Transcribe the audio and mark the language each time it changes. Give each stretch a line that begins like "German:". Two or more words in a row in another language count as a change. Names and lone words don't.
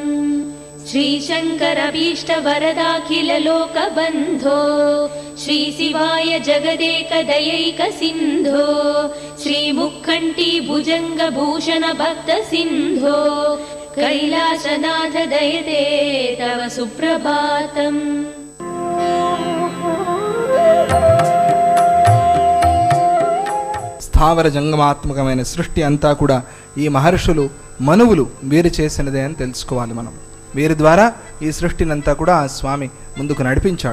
Sanskrit: श्रीशङ्करभीष्टवरदाखिललोकबन्धो श्रीशिवाय जगदेकदयैकसिन्धो श्रीमुक्कण्ठी भुजङ्गभूषण भक्तसिन्धो कैलासनाथ दयते तव सुप्रभातम्
Telugu: స్థావర జంగమాత్మకమైన సృష్టి అంతా కూడా ఈ మహర్షులు మనువులు వీరు చేసినదే అని తెలుసుకోవాలి మనం. వీరి ద్వారా ఈ సృష్టినంతా కూడా ఆ స్వామి ముందుకు నడిపించాడు.